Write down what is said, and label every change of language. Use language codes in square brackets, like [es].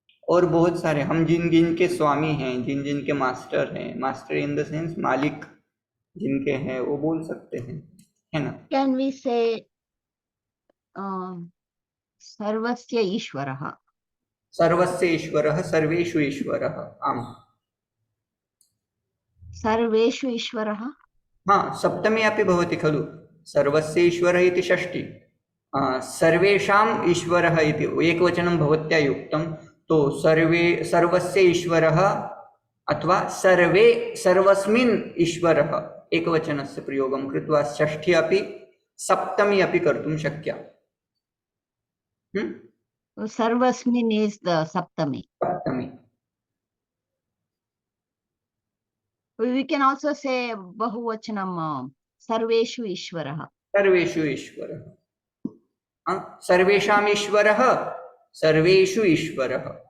[hi] और बहुत सारे हम जिन जिन के स्वामी हैं, जिन जिन के मास्टर हैं, [en] master in the sense [hi] मालिक जिनके हैं, वो बोल सकते हैं, है ना. [en] Can we say [sa] सर्वस्य ईश्वरः? सर्वस्य ईश्वरः, सर्वेषु ईश्वरः. आम्. सर्वेषु ईश्वरः. हाँ, सप्तमी अपि भवति खलु. सर्वस्य ईश्वरः इति षष्ठी. सर्वेषाम् ईश्वरः इति एकवचनं भवत्या युक्तं. तो सर्वस्य ईश्वरः अथवा सर्वे सर्वस्मिन् ईश्वरः एकवचनस्य प्रयोगं कृत्वा षष्ठी अपि सप्तमी अपि कर्तुं शक्या. [en] सर्वस्मिन् is the saptami. [sa] सप्तमी. [en] We can also say [sa] bahuvachanam sarveshu ishvarah. सर्वेषु ईश्वरः. सर्वेषाम् ईश्वरः, सर्वेषु ईश्वरः.